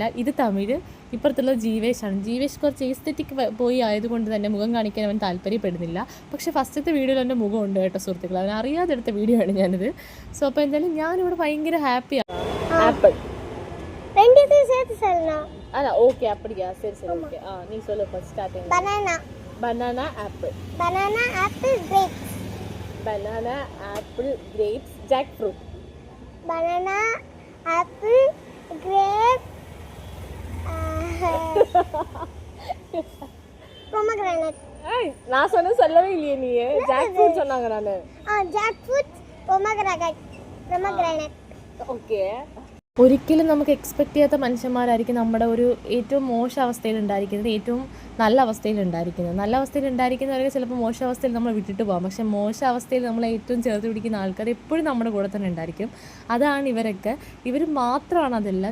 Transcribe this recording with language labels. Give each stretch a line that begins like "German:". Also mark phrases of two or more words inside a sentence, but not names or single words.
Malayalam: ഇത് തമിഴ്, ഇപ്പുറത്തുള്ള ജീവേഷാണ്. ജീവേഷ് കുറച്ച് എസ്തെറ്റിക് പോയി ആയതുകൊണ്ട് തന്നെ മുഖം കാണിക്കാൻ അവൻ താല്പര്യപ്പെടുന്നില്ല. പക്ഷേ ഫസ്റ്റത്തെ വീഡിയോയിൽ എൻ്റെ മുഖം ഉണ്ട് കേട്ടോ സുഹൃത്തുക്കൾ. അവൻ അറിയാതെ എടുത്ത വീഡിയോ ആണ് ഞാനിത്. സോ അപ്പോൾ എന്തായാലും ഞാനിവിടെ ഭയങ്കര ഹാപ്പിയാണ്. ആപ്പിൾ അല്ല ഓക്കെ
Tamil: அப்படியா சரி சரி ஓகே நீ சொல்லு
English: first starting banana apple grapes jackfruit banana apple grape pomegranate
Tamil: நான் சொல்லவே இல்லையே நீ ஜாக்ஃப்ரூட் சொன்னாங்க நானு
English: jackfruit pomegranate
Malayalam: ഓക്കെ. ഒരിക്കലും നമുക്ക് എക്സ്പെക്റ്റ് ചെയ്യാത്ത മനുഷ്യന്മാരായിരിക്കും നമ്മുടെ ഒരു ഏറ്റവും മോശം അവസ്ഥയിൽ ഉണ്ടായിരിക്കുന്നത്, ഏറ്റവും നല്ല അവസ്ഥയിൽ ഉണ്ടായിരിക്കുന്നത്. നല്ല അവസ്ഥയിൽ ഉണ്ടായിരിക്കുന്നവരൊക്കെ ചിലപ്പോൾ മോശം അവസ്ഥയിൽ നമ്മൾ വിട്ടിട്ട് പോകാം. പക്ഷേ മോശം അവസ്ഥയിൽ നമ്മളെ ഏറ്റവും ചേർത്ത് പിടിക്കുന്ന ആൾക്കാർ എപ്പോഴും നമ്മുടെ കൂടെ തന്നെ ഉണ്ടായിരിക്കും. അതാണ് ഇവരൊക്കെ. ഇവർ മാത്രമാണ് അതെല്ലാം.